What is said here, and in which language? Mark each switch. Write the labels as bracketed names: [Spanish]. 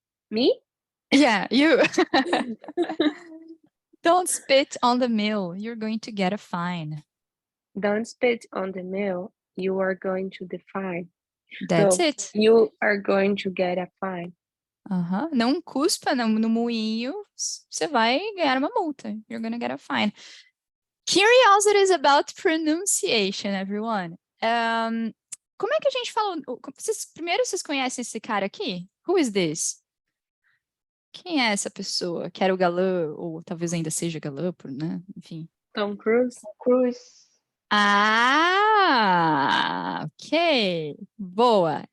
[English] Me? Yeah, you. Don't spit on the mill. You're going to get a fine. Don't spit on the mill. You are going to the fine. That's No, it. you are going to get a fine. Aham. [Portuguese] Não cuspa no moinho, você vai ganhar uma multa. [English] You're gonna get a fine. Curiosities about pronunciation, everyone. [Portuguese] Como é que a gente fala? Primeiro, vocês conhecem esse cara aqui? [English] Who is this? [Portuguese] Quem é essa pessoa? Que era o galã, ou talvez ainda seja galã, né? Enfim. Tom Cruise. Cruz. Ah, ok. Boa.